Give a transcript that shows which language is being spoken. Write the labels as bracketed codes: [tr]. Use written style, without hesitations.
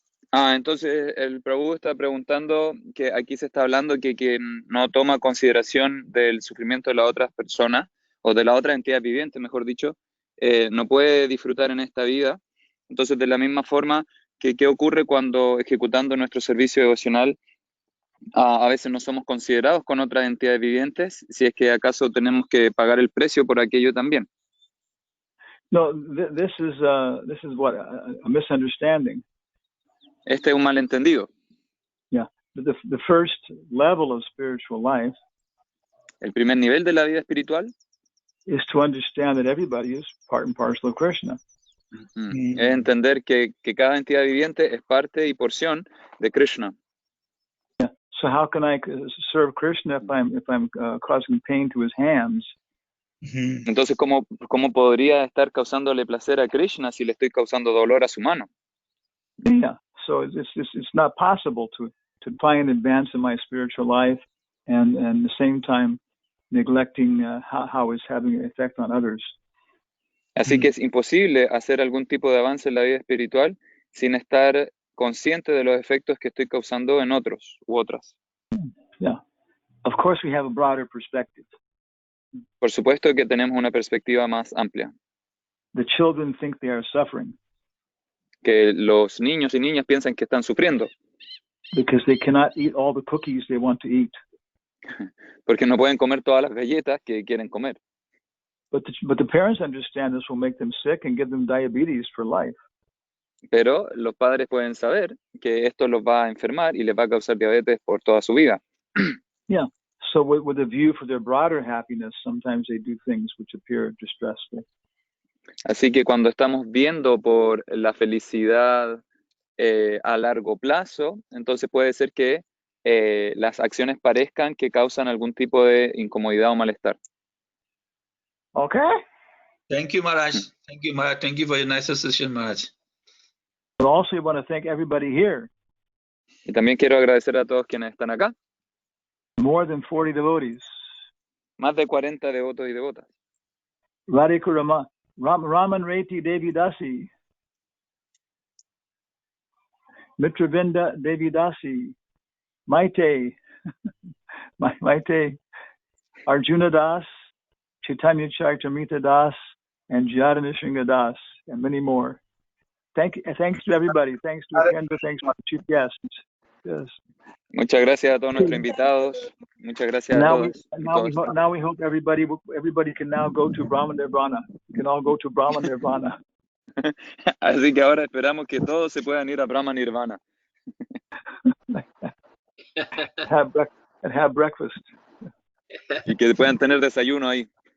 [es] Entonces el Prabhu está preguntando que aquí se está hablando que quien no toma consideración del sufrimiento de la otra persona o de la otra entidad viviente, mejor dicho, no puede disfrutar en esta vida. Entonces, de la misma forma, ¿qué ocurre cuando ejecutando nuestro servicio devocional a veces no somos considerados con otras entidades vivientes? Si es que acaso tenemos que pagar el precio por aquello también. [en] No, this is what a misunderstanding. [es] Este es un malentendido. [en] Yeah, the first level of spiritual life. [es] El primer nivel de la vida espiritual [en] is to understand that everybody is part and parcel of Krishna. [es] Es entender que cada entidad viviente es parte y porción de Krishna. [en] Yeah. So how can I serve Krishna if I'm causing pain to his hands? [es] Entonces, ¿cómo podría estar causándole placer a Krishna si le estoy causando dolor a su mano? [en] Yeah. So it's not possible to try and advance in my spiritual life and at the same time neglecting how it's having an effect on others. [es] Así que es imposible hacer algún tipo de avance en la vida espiritual sin estar consciente de los efectos que estoy causando en otros u otras. [en] Yeah. Of course we have a broader perspective. [es] Por supuesto que tenemos una perspectiva más amplia. [en] The children think they are suffering. [es] Que los niños y niñas piensan que están sufriendo. [en] Because they cannot eat all the cookies they want to eat. [es] Porque no pueden comer todas las galletas que quieren comer. [en] But the parents understand this will make them sick and give them diabetes for life. [es] Pero los padres pueden saber que esto los va a enfermar y les va a causar diabetes por toda su vida. [en] Yeah. So with a view for their broader happiness, sometimes they do things which appear distressful. [es] Así que cuando estamos viendo por la felicidad a largo plazo, entonces puede ser que las acciones parezcan que causan algún tipo de incomodidad o malestar. [en] Okay. Thank you, Maharaj. Thank you, Maharaj. Thank you for your nice association, Maharaj. But also, I want to thank everybody here. [es] Y también quiero agradecer a todos quienes están acá. [en] More than 40 devotees. [es] Más de 40 devotos y devotas. [en] Radhika Raman Reti Devi Dasi. Mitravinda Devi Dasi. Maite. Maite. Arjuna Das. Chaitanya Charitamrita Das. And Jyada Nisringa Das. And many more. Thanks to everybody. Thanks to Kendra. Thanks to the chief guests. Yes. [es] Muchas gracias a todos nuestros invitados. Muchas gracias a todos. [en] Now we hope everybody can now go to Brahma Nirvana. We can all go to Brahma Nirvana. [es] Así que ahora esperamos que todos se puedan ir a Brahma Nirvana. [en] have breakfast. [es] Y que puedan tener desayuno ahí.